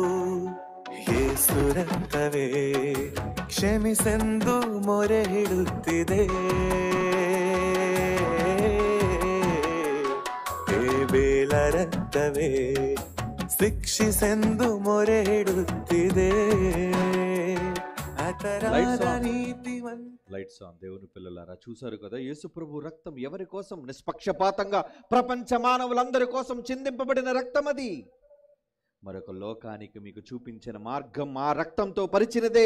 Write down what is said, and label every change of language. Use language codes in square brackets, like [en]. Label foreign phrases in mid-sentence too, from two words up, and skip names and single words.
[kn] ಯೇಸು ರಕ್ತವೇ ಕ್ಷಮಿಸೆಂದು ಮೊರೆ ಇಡುತ್ತಿದೆ. ಬೇಲ ರಕ್ತವೇ ಶಿಕ್ಷಿಸೆಂದು ಮೊರೆ ಇಡುತ್ತಿದೆ. [en] Lights on. [te] దేవుని పిల్లలారా, చూశారు కదా యేసు ప్రభు రక్తం ఎవరి కోసం? నిష్పక్షపాతంగా ప్రపంచ మానవులందరి కోసం చిందింపబడిన రక్తం అది. మరొక లోకానికి మీకు చూపించిన మార్గం ఆ రక్తంతో పరిచినదే.